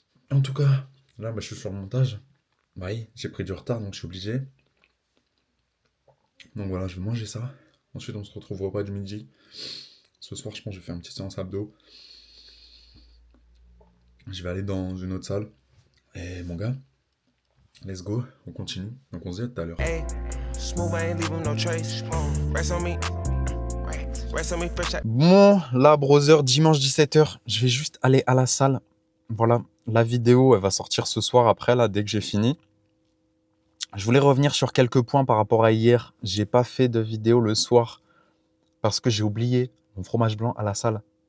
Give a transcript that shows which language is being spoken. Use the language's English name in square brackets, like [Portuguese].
[French] En tout cas, là, bah, je suis sur le montage. Oui, j'ai pris du retard, donc je suis obligé. Donc voilà, je vais manger ça. Ensuite, on se retrouve au repas du midi. Ce soir, je pense que je vais faire une petite séance abdos. Je vais aller dans une autre salle. Et mon gars, [English] let's go, [French] on continue. Donc on se dit à tout à l'heure. [English] Ayy, smooth, I ain't leave 'em no trace. Rest on me. Rest on me fresh out. [French] Bon, là, brother, dimanche 17h, je vais juste aller à la salle. Voilà, la vidéo, elle va sortir ce soir après, là, dès que j'ai fini. Je voulais revenir sur quelques points par rapport à hier. J'ai pas fait de vidéo le soir parce que j'ai oublié mon fromage blanc à la salle.